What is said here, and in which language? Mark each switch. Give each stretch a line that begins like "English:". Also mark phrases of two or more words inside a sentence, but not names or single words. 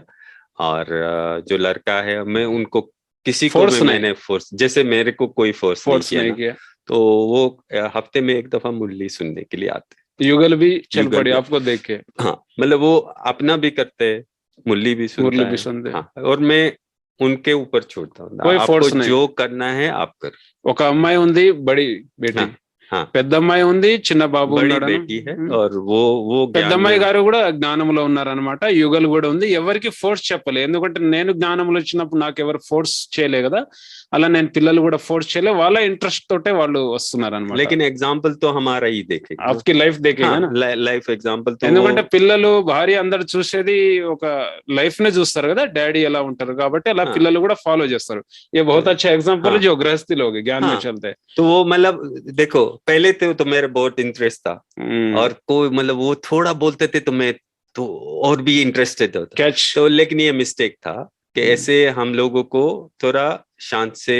Hindi: और जो लड़का है, मैं उनको किसी को भी मैंने फोर्स, जैसे मेरे को कोई फोर्स नहीं किया, तो वो हफ्ते में एक दफा मुरली सुनने के लिए आते। युगल भी चल पड़ी आपको देख के, हाँ मतलब वो अपना भी करते, मुरली भी सुनते, हाँ, और मैं उनके ऊपर छोड़ता हूँ, आपको जो करना है आप कर।
Telugu: ఒక అమ్మాయి ఉంది
Hindi: बड़ी बेटी, हाँ
Telugu: పెద్దమ్మాయి ఉంది, చిన్న బాబు
Hindi: बड़ी
Telugu: ఉన్నాడు.
Hindi: बेटी है और वो ज्ञान
Telugu: పెద్దమ్మాయి
Hindi: में
Telugu: గారు కూడా జ్ఞానంలో ఉన్నారనమాట. యుగలు కూడా ఉంది. ఎవరికి ఫోర్స్ చెప్పలే, ఎందుకంటే నేను జ్ఞానంలో వచ్చినప్పుడు నాకు ఎవరు ఫోర్స్ చేయలే కదా, అలా నేను పిల్లలు కూడా ఫోర్స్ చేయలే, వాళ్ళ ఇంట్రెస్ట్ తోటే వాళ్ళు వస్తున్నారు అనమాట.
Hindi: लेकिन एग्जाम्पल तो हमारा ही देखेगा, आपकी లైఫ్ देखेगा ना.
English: life example
Hindi: तो
Telugu: ఎందుకంటే పిల్లలు భార్య అందరు చూసేది ఒక లైఫ్ నే చూస్తారు కదా, డాడీ ఎలా ఉంటారు కాబట్టి అలా పిల్లలు కూడా ఫాలో చేస్తారు.
Hindi: ये बहुत अच्छा एग्जांपल है जो गृहस्थी लोग ज्ञान में चलते हैं. तो वो मतलब देखो पहले तो मेरा बहुत इंटरेस्ट था और कोई मतलब वो थोड़ा बोलते थे तो मैं तो और भी इंटरेस्टेड होता कैच. तो लेकिन ये मिस्टेक था कि ऐसे हम लोगों को थोड़ा शांत से